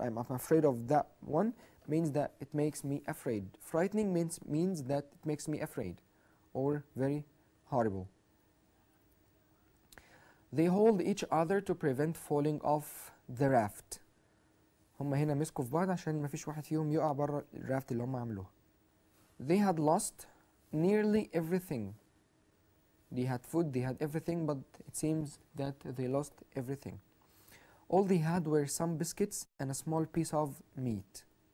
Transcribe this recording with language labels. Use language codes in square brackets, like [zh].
[en] I'm afraid of that one, means that it makes me afraid. Frightening means that it makes me afraid or very horrible. They hold each other to prevent falling off the raft. [ar] هم هنا مسكوا في بعض عشان ما فيش واحد فيهم يقع بره الرافت اللي هم عملوها. [en] They had lost nearly everything. They had food, they had everything, but it seems that they lost everything. All they had were some biscuits and a small piece of meat.